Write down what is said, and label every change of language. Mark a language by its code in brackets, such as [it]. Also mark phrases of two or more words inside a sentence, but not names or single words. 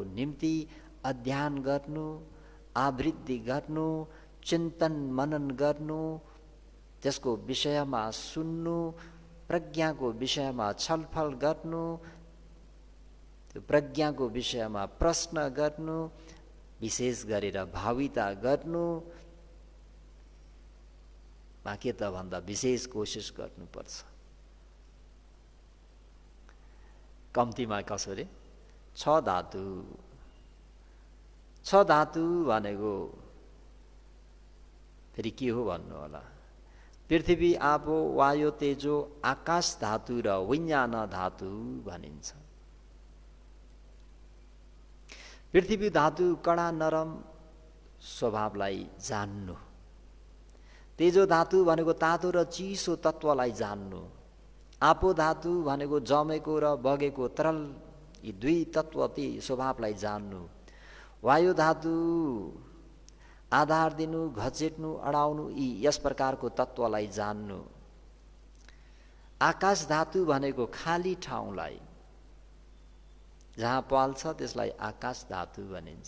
[ne] निम्ति अध्ययन गर्नु, आवृत्ति गर्नु, चिन्तन मनन गर्नु, त्यसको विषयमा सुन्नु, प्रज्ञाको विषयमा छलफल गर्नु, त्यो प्रज्ञाको विषयमा प्रश्न गर्नु, विशेष गरेर भाविता गर्नु, बाँकी त भन्दा विशेष कोसिस गर्नुपर्छ। कम्तीमा कसरी 6 धातु। 6 धातु भनेको फेरि के हो भन्नु होला? पृथ्वी, आपो, वायु, तेजो, आकाश धातु र विज्ञान धातु भनिन्छ। पृथ्वी धातु कडा नरम स्वभावलाई जान्नु, तेजो धातु भनेको तातो र चिसो तत्त्वलाई जान्नु, आपो धातु भनेको जमेको र बगेको तरल यी दुई तत्त्व ती स्वभावलाई जान्नु, वायु धातु आधार दिनु, घचेट्नु, अडाउनु यी यस प्रकारको तत्त्वलाई जान्नु, आकाश धातु भनेको खाली ठाउँलाई जहाँ पाल्छ त्यसलाई आकाश धातु भनिन्छ।